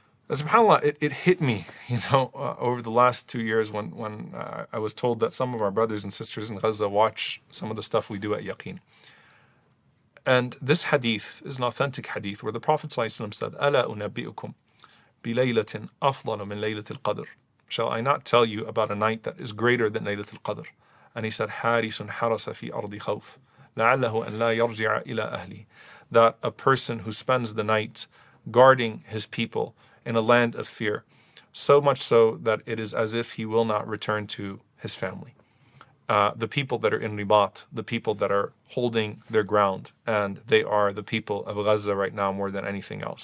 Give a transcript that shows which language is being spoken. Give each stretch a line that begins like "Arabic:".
English: SubhanAllah, it hit me, over the last 2 years when I was told that some of our brothers and sisters in Gaza watch some of the stuff we do at Yaqeen. And this hadith is an authentic hadith where the Prophet ﷺ said,
Arabic: أَلَا أُنَبِّئُكُمْ بِلَيْلَةٍ أَفْضَلُ مِنْ لَيْلَةِ الْقَدْرِ.
English: Shall I not tell you about a night that is greater than Laylatul Qadr? And he said,
Arabic: حَارِسٌ حَرَسَ فِي أَرْضِ خَوْفٍ لَعَلَّهُ أَنْ لَا يَرْجِعَ إِلَىٰ أَهْلِهِ.
English: That a person who spends the night guarding his people in a land of fear, so much so that it is as if he will not return to his family. The people that are in Ribat, the people that are holding their ground, and they are the people of Gaza right now more than anything else.